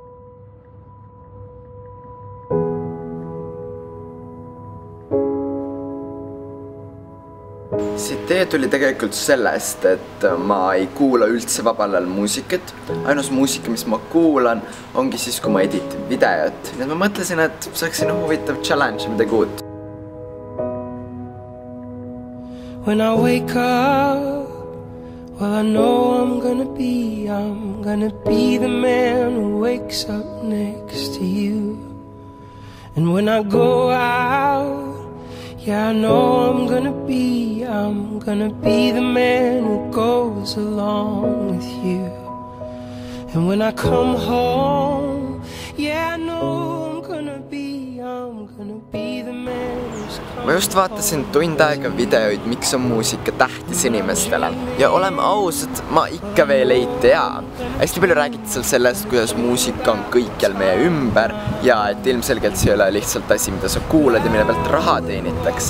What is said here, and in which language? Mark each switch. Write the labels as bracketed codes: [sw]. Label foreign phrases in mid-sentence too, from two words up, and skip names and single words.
[et] See idee tuli tegelikult sellest, et ma ei kuula üldse vabal ajal muusikat. Ainus muusika, mis ma kuulan, ongi siis, kui ma editin videot. Nii et ma mõtlesin, et see oleks sinu huvitav challenge midagi uut. [en] When I wake up, well I know I'm gonna be the man who wakes up next to you. And when I go out, yeah, I know I'm gonna be the man who goes along with you. And when I come home, yeah, I know I'm gonna be the man who's come. [et] Ma just vaatasin tund aega videoid, miks on muusika tähtis inimestele. Ja oleme ausad, ma ikka veel ei tea. Hästi palju räägiti seal sellest, kuidas muusika on kõikjal meie ümber ja et ilmselgelt see ei ole lihtsalt asi, mida sa kuulad ja mille pealt raha teenitakse.